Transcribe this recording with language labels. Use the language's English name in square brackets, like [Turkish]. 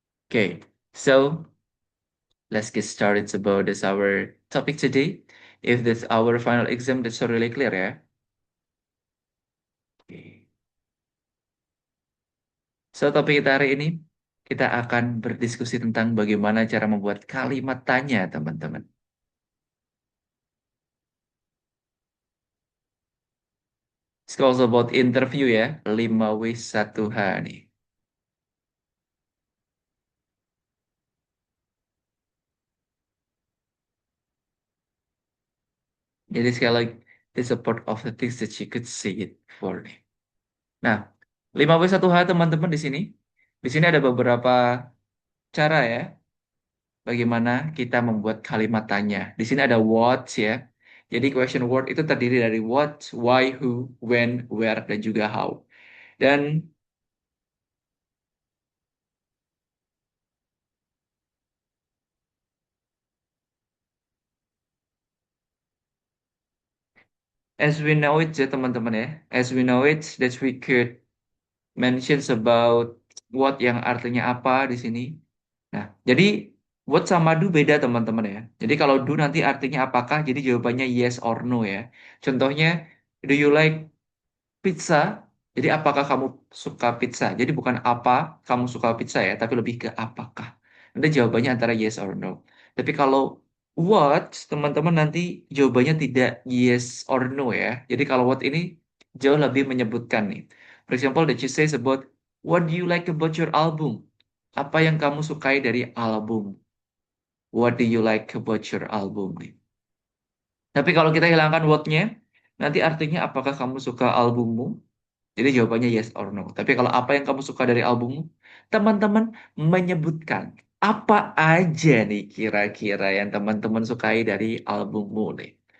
[English] Okay, so let's get started about this our topic today. If this our final exam, that's really clear ya. Okay. [Indonesian] So topik kita hari ini kita akan berdiskusi tentang bagaimana cara membuat kalimat tanya, teman-teman. [English] It's also about interview ya, 5W1H nih. [Indonesian] Jadi sekali lagi, [English] the support of the things that you could see it for nih. [Indonesian] Nah, 5W1H teman-teman di sini. Di sini ada beberapa cara ya, bagaimana kita membuat kalimat tanya. Di sini ada what ya. Jadi question word itu terdiri dari what, why, who, when, where, dan juga how. [English] Dan as we know it ya teman-teman ya, as we know it that we could mentions about what [Indonesian] yang artinya apa di sini. Nah, jadi what sama do beda teman-teman ya. Jadi kalau do nanti artinya apakah, jadi jawabannya [English] yes or no [Indonesian] ya. [English] Contohnya, do you like pizza? [Indonesian] Jadi apakah kamu suka pizza? Jadi bukan apa kamu suka pizza ya, tapi lebih ke apakah. Nanti jawabannya antara [English] yes or no. [Indonesian] Tapi kalau what, teman-teman nanti jawabannya tidak yes or no ya. Jadi kalau what ini jauh lebih menyebutkan nih. [English] For example, that you says about what do you like about your album? [Indonesian] Apa yang kamu sukai dari album? [English] What do you like about your album nih? [Indonesian] Tapi kalau kita hilangkan what-nya, nanti artinya apakah kamu suka albummu? Jadi jawabannya [English] yes or no. [Indonesian] Tapi kalau apa yang kamu suka dari albummu, teman-teman menyebutkan apa aja nih kira-kira yang teman-teman sukai dari albummu nih.